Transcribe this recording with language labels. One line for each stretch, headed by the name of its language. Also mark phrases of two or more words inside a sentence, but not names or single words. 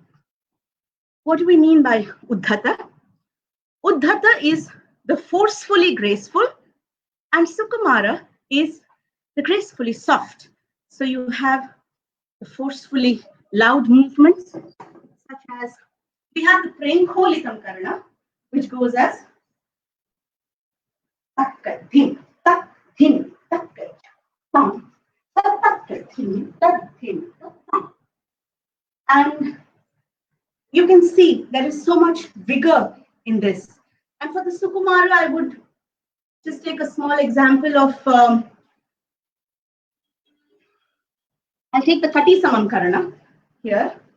English: What do we mean by Uddhata? Uddhata is the forcefully graceful And Sukumara is the gracefully soft. So you have the forcefully loud movements, such as we have the Premkholitam Karana, which goes as takka thin, tak thin, takka tam, takka thin, tak thin, tam. And you can see there is so much vigor in this. And for the Sukumara, I would just take a small example of, I'll take the Kati Samam Karana here.